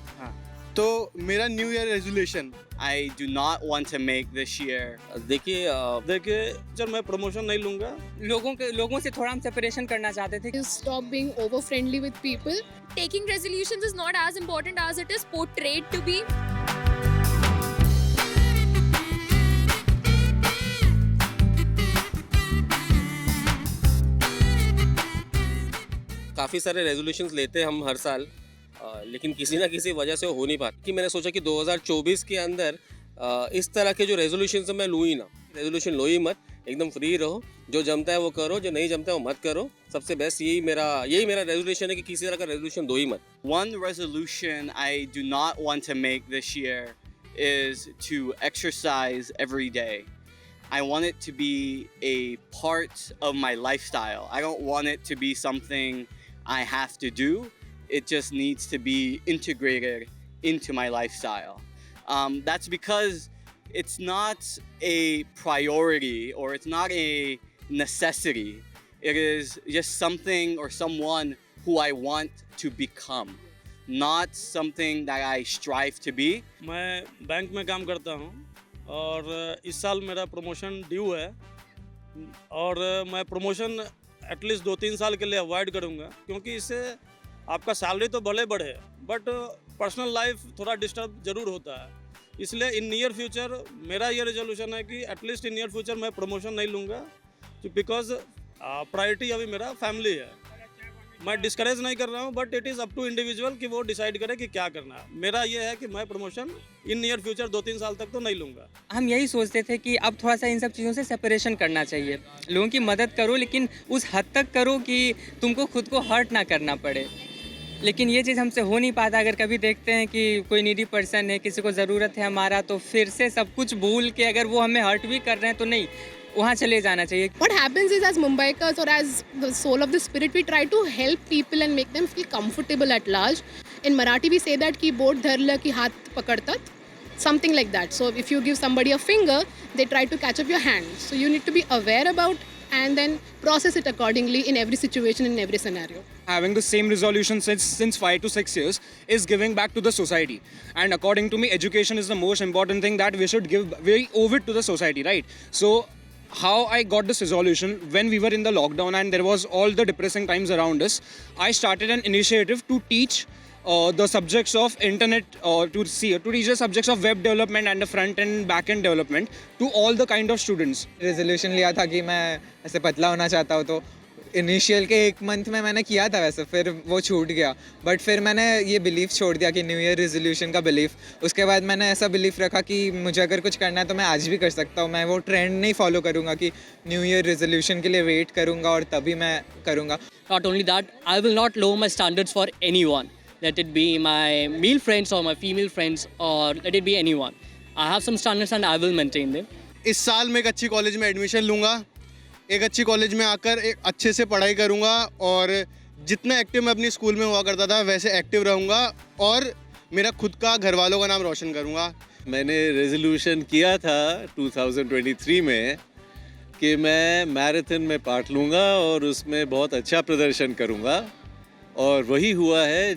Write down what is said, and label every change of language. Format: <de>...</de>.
<hi>हाँ, तो मेरा</hi> <en>New year resolution, I do not want to make this year.</en> <hi>देखिए जब मैं प्रमोशन नहीं लूँगा, लोगों से थोड़ा हम सेपरेशन करना चाहते थे।</hi> <en>You stop being over friendly with people. Taking resolutions is not as important as it is portrayed to be.</en> <hi>काफ़ी सारे रेजोल्यूशंस लेते हैं हम हर साल, लेकिन किसी ना किसी वजह से वो हो नहीं पाती। कि मैंने सोचा कि 2024 के अंदर इस तरह के जो रेजोल्यूशंस मैं लूँ ही ना। रेजोल्यूशन लो ही मत, एकदम फ्री रहो, जो जमता है वो करो, जो नहीं जमता है वो मत करो। सबसे बेस्ट यही मेरा रेजोल्यूशन है कि किसी तरह का रेजोल्यूशन दो ही मत।</hi> <en>One resolution I do not want to make this year is to exercise every day. I want it to be a part of my lifestyle. I don't want it to be something I have to do. It just needs to be integrated into my lifestyle. That's because it's not a priority or it's not a necessity. It is just something or someone who I want to become, not something that I strive to be.</en> <hi>मैं bank में काम करता हूँ और इस साल मेरा promotion due है और मैं प्रमोशन एटलीस्ट 2-3 साल के लिए अवॉइड करूँगा, क्योंकि इससे आपका सैलरी तो भले बढ़े बट पर्सनल लाइफ थोड़ा डिस्टर्ब ज़रूर होता है। इसलिए इन नियर फ्यूचर मेरा ये रेजोल्यूशन है कि एटलीस्ट इन नियर फ्यूचर मैं प्रमोशन नहीं लूँगा, बिकॉज प्रायोरिटी अभी मेरा फैमिली है। मैं डिस्करेज नहीं कर रहा हूँ,</hi> <en>but it is up to individual</en> <hi>कि वो डिसाइड करे कि क्या करना है। मेरा ये है कि मैं प्रमोशन इन नियर फ्यूचर 2-3 साल तक तो नहीं लूँगा। हम यही सोचते थे कि अब थोड़ा सा इन सब चीज़ों से सेपरेशन करना चाहिए। लोगों की मदद करो, लेकिन उस हद तक करो कि तुमको खुद को हर्ट ना करना पड़े। लेकिन ये चीज़ हमसे हो नहीं पाता। अगर कभी देखते हैं कि कोई नीडी पर्सन है, किसी को ज़रूरत है हमारा, तो फिर से सब कुछ भूल के अगर वो हमें हर्ट भी कर रहे हैं तो नहीं, वहाँ चले जाना चाहिए।</hi> <en>What happens is, as Mumbaikas or as the soul of the spirit, we try to help people and make them feel comfortable at large. In Marathi, we say that</en> <mr>ki bot dharla ki hath pakadtat,</mr> <en>something like that. So if you give somebody a finger, they try to catch up your hand. So you need to be aware about and then process it accordingly in every situation, in every scenario. Having the same resolution since 5 to 6 years is giving back to the society, and according to me education is the most important thing that we should give. We owe it to the society, right? So how I got this resolution, when we were in the lockdown and there was all the depressing times around us, I started an initiative to teach the subjects of internet, to teach the subjects of web development and the front and back end development to all the kind of students.</en> <hi>Resolution लिया था कि मैं ऐसे पतला होना चाहता हूँ, तो इनिशियल के 1 मंथ में मैंने किया था वैसे, फिर वो छूट गया। बट फिर मैंने ये बिलीफ छोड़ दिया कि न्यू ईयर रेजोल्यूशन का बिलीफ। उसके बाद मैंने ऐसा बिलीफ रखा कि मुझे अगर कुछ करना है तो मैं आज भी कर सकता हूँ। मैं वो ट्रेंड नहीं फॉलो करूँगा कि न्यू ईयर रेजोल्यूशन के लिए वेट करूँगा और तभी मैं करूँगा।</hi> <en>Not only that, I will not lower my standards for anyone. Let it be my male friends or my female friends, or let it be anyone. I have some standards and I will maintain them.</en> <hi>इस साल मैं एक अच्छी college में admission लूँगा, एक अच्छी college में आकर एक अच्छे से पढ़ाई करूँगा और जितना एक्टिव मैं अपनी स्कूल में हुआ करता था वैसे एक्टिव रहूँगा और मेरा खुद का घर वालों का नाम रोशन करूँगा। मैंने रेजोल्यूशन किया था 2023 में कि मैं मैराथन में पार्ट लूँगा और उसमें बहुत अच्छा प्रदर्शन करूँगा, और वही हुआ है।</hi>